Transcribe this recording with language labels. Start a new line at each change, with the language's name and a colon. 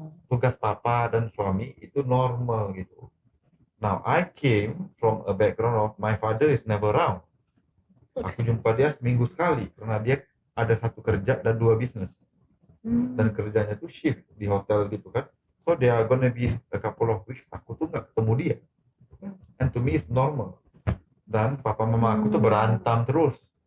Indonesian: Tugas papa dan suami itu normal gitu.
English: Now I came from a background of my father is never around.
Indonesian: Aku jumpa dia seminggu sekali karena dia ada satu kerja dan 2 bisnis. Dan kerjanya tuh shift di hotel gitu kan.
English: So they are gonna be a couple of weeks
Indonesian: aku tuh nggak ketemu dia.
English: And to me it's normal.
Indonesian: Dan papa mama aku tuh berantem terus.